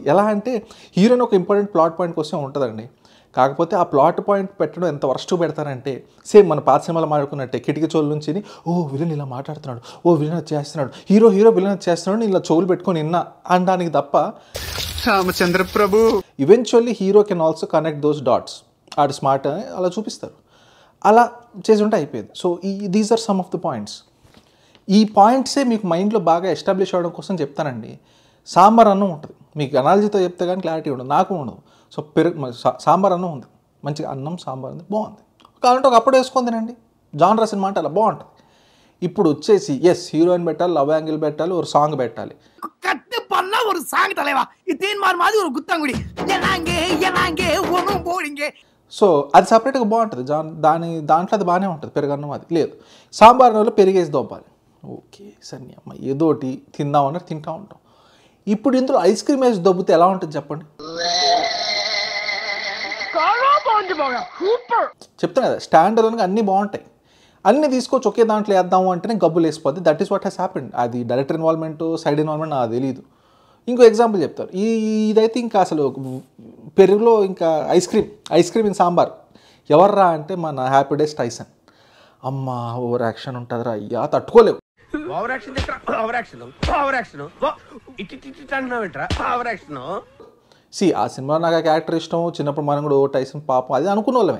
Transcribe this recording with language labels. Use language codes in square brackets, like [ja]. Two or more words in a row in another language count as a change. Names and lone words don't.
[te] ఎలా అంటే హీరోయిన్ ఒక [en] important plot point [te] కోసం ఉంటుందండి. కాకపోతే ఆ [en] plot point [te] పెట్టడం ఎంత వర్స్ట్ పెడతారంటే సేమ్ మన పాత సినిమాలో మాట్లాడుకున్నట్టే కిటికీ చోళ్ళ నుంచి ఓ విలన్ ఇలా మాట్లాడుతున్నాడు, ఓ విలన్ చేస్తున్నాడు, హీరో విలన్ చేస్తున్నాడు, ఇలా చెవులు పెట్టుకొని విన్నా అనడానికి తప్ప రామచంద్ర ప్రభు [en] eventually hero can also connect those dots. [te] ఆడు స్మార్ట్ అని అలా చూపిస్తారు. అలా చేసి ఉంటే అయిపోయేది. [en] so these are some of the points. [te] ఈ పాయింట్సే మీకు మైండ్లో బాగా ఎస్టాబ్లిష్ అవ్వడం కోసం చెప్తానండి. సాంబార్ అన్నం ఉంటుంది, మీకు అనాలజీతో చెప్తే కానీ క్లారిటీ ఉండదు, నాకు ఉండదు. సో సాంబార్ అన్నం ఉంది, మంచిగా అన్నం సాంబార్ ఉంది, బాగుంది. కావాలంటే ఒక అప్పుడు వేసుకొని తినండి. జాన్రా సినిమా అంటే అలా బాగుంటుంది. ఇప్పుడు వచ్చేసి ఎస్ హీరోయిన్ పెట్టాలి, [en] love angle [te] పెట్టాలి, ఒక సాంగ్ పెట్టాలి. [ta] கட்டு பண்ணா ஒரு சாங் தலைவா இத்தேன் மார் மாதிரி ஒரு குத்தாங்குடி எனாங்கே ஒன்னும் போடிங்க. [te] సో అది సపరేట్గా బాగుంటుంది. దాంట్లో అది బాగానే ఉంటుంది. పెరుగన్నం అది లేదు, సాంబార్ వల్ల పెరిగేసి దోపాలి. ఓకే సరే అమ్మ ఏదోటి తిందామన్నట్టు తింటూ ఉంటాం. ఇప్పుడు ఇందులో [en] ice cream [te] వేసి దొబ్బితే ఎలా ఉంటుంది చెప్పండి. చెప్తాను కదా, [en] stand alone [te] అన్నీ బాగుంటాయి, అన్నీ తీసుకొచ్చి ఒకే దాంట్లో వేద్దాము అంటేనే గబ్బులు వేసిపోద్ది. [en] that is what has happened. [te] అది [en] director involvement, side involvement [te] నాకు తెలియదు. ఇంకో ఎగ్జాంపుల్ చెప్తారు. ఇదైతే ఇంకా అసలు పెరుగులో ఇంకా [en] ice cream in sambar [te] ఎవర్రా అంటే మన హ్యాపీ డేస్ టైసన్. అమ్మ [en] over action [te] ఉంటుందిరా అయ్యా, తట్టుకోలేవు. ఆ సినిమా నాకు ఆ క్యారెక్టర్ ఇష్టం, చిన్నప్పుడు మనం కూడా ఓ టైసన్ పాపం అది అనుకున్న వాళ్ళమే.